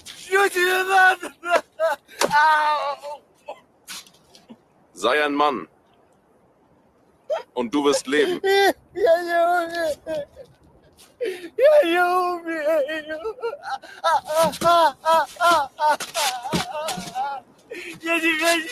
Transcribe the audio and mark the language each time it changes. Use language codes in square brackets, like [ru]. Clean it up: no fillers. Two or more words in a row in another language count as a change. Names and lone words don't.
[ru] Что тебе надо? [de] Sei ein Mann. Und du wirst leben. [ru] Я не умею! Я не умею! Я тебя не...